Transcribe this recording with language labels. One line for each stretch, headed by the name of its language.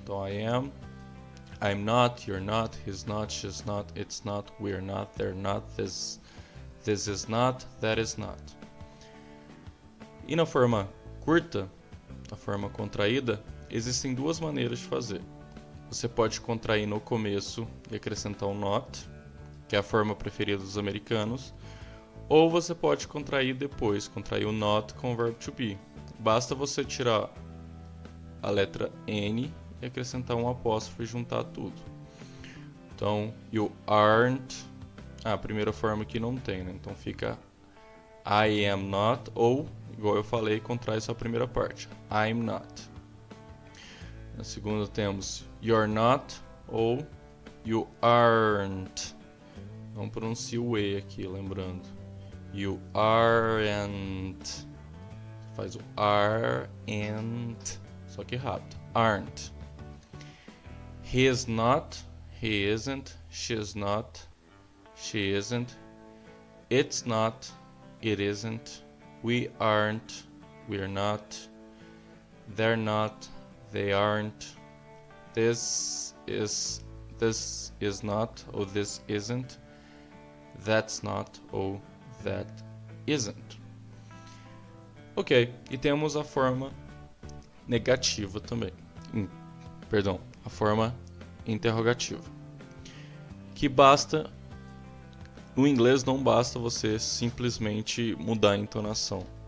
English: Então, I am, I'm not, you're not, he's not, she's not, it's not, we're not, they're not, this is not, that is not.
Portuguese: E na forma curta, na forma contraída, existem duas maneiras de fazer. Você pode contrair no começo e acrescentar um not, que é a forma preferida dos americanos, ou você pode contrair depois, contrair o not com o verbo to be. Basta você tirar a letra N e acrescentar um apóstrofo e juntar tudo. Então,
English: you aren't,
Portuguese: a primeira forma aqui não tem, né? Então fica
English: I am not,
Portuguese: ou, igual eu falei, contrai só a primeira parte,
English: I'm not.
Portuguese: Na segunda temos
English: you're not
Portuguese: ou
English: you aren't.
Portuguese: Não pronuncio o E aqui, lembrando.
English: You aren't.
Portuguese: Faz o aren't, só que rápido.
English: Aren't. He is not, he isn't, she is not, she isn't, it's not, it isn't, we aren't, we're not, they're not, they aren't, this is not, or this isn't, that's not, or that isn't.
Portuguese: Ok, e temos a forma negativa também. Perdão, a forma interrogativa. Que basta, no inglês não basta você simplesmente mudar a entonação.